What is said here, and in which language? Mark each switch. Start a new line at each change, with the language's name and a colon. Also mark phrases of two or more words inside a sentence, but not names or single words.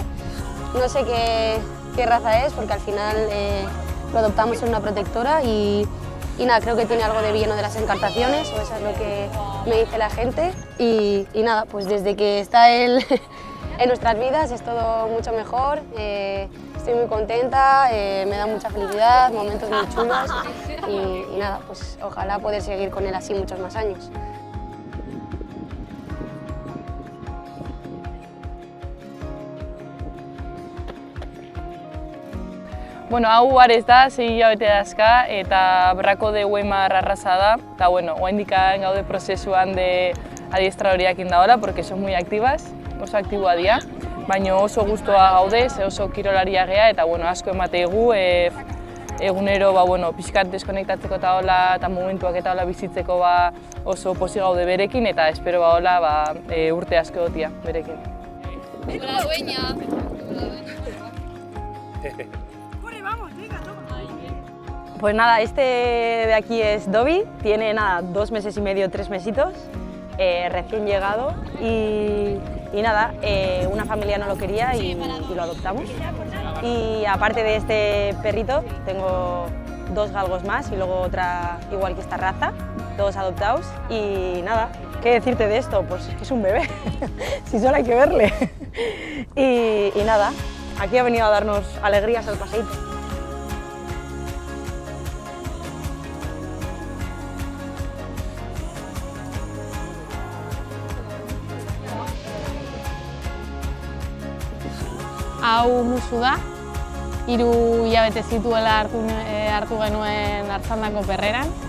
Spanish: No sé qué raza es, porque al final lo adoptamos en una protectora y nada, creo que tiene algo de villano de las encartaciones, o eso es lo que me dice la gente. Y nada, pues desde que está él en nuestras vidas es todo mucho mejor. Estoy muy contenta, me da mucha felicidad, momentos muy chulos y nada, pues ojalá poder seguir con él así muchos más años.
Basque: Bueno, hau Ares da, 6 hilabete dazka, eta Brako de Weimar arraza da, eta bueno, oraindik gaude prozesuan de adiestradoriakin dagoela,
Spanish: porque son muy activas,
Basque: oso aktiboa dira, baina oso gustoa gaude, oso kirolaria gea, eta bueno, asko emategu, egunero bueno, pixkat deskonektatzeko eta hola, eta momentuak eta hola bizitzeko oso pozik gaude berekin, eta espero hola urte asko egotia berekin.
Spanish: La dueña. Pues nada, este de aquí es Dobby, tiene nada, 2 meses y medio, 3 mesitos, recién llegado y nada, una familia no lo quería y lo adoptamos. Y aparte de este perrito, tengo 2 galgos más y luego otra igual que esta raza, todos adoptados. Y nada, ¿qué decirte de esto? Pues que es un bebé, si solo hay que verle. Y nada, aquí ha venido a darnos alegrías al paseíto.
Basque: Hau Musu da, 3 hilabete zituela hartu genuen Artzandako perreran.